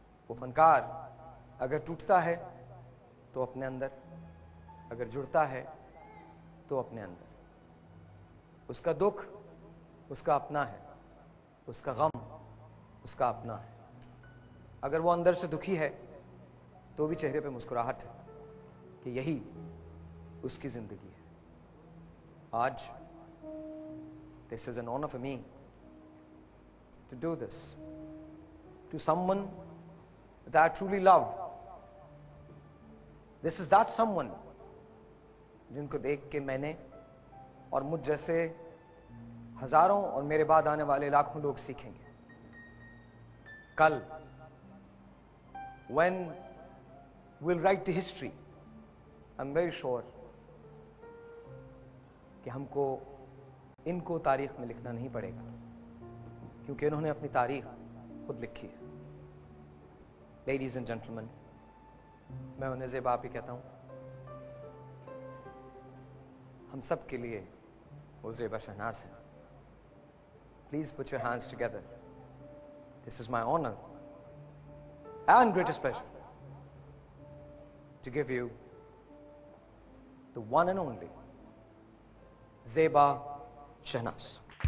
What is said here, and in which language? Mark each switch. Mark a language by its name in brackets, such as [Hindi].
[Hindi] वो फनकार अगर टूटता है तो अपने अंदर, अगर जुड़ता है तो अपने अंदर। उसका दुख उसका अपना है, उसका गम उसका अपना है। अगर वो अंदर से दुखी है तो भी चेहरे पे मुस्कुराहट है कि यही उसकी जिंदगी है। आज [English] this is an honor for me to do this to someone that I truly love. This is that someone [Hindi] जिनको देख के मैंने और मुझ जैसे हजारों और मेरे बाद आने वाले लाखों लोग सीखेंगे। कल [English] when we'll write the history, I'm very sure [Hindi] कि हमको इनको तारीख में लिखना नहीं पड़ेगा, क्योंकि इन्होंने अपनी तारीख खुद लिखी है। लेडीज एंड जेंटलमैन, मैं उन्हें ज़ेबा भी कहता हूँ। हम सब के लिए वो ज़ेबा शहनाज है। [English] Please put your hands together This is my honor and greatest pleasure to give you the one and only Zeba Shehnaz.